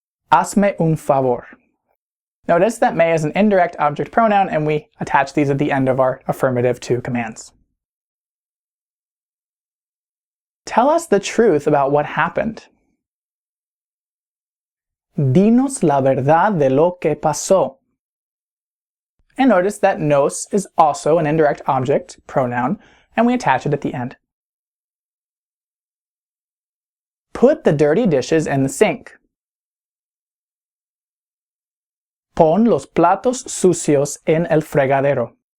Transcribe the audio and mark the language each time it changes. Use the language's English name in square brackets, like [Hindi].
[Spanish] Hazme un favor. [English] Notice that me is an indirect object pronoun, and we attach these at the end of our affirmative to commands. Tell us the truth about what happened. [Spanish] Dinos la verdad de lo que pasó. [English] And notice that nos is also an indirect object pronoun, and we attach it at the end. Put the dirty dishes in the sink. [Spanish] Pon los platos sucios en el fregadero.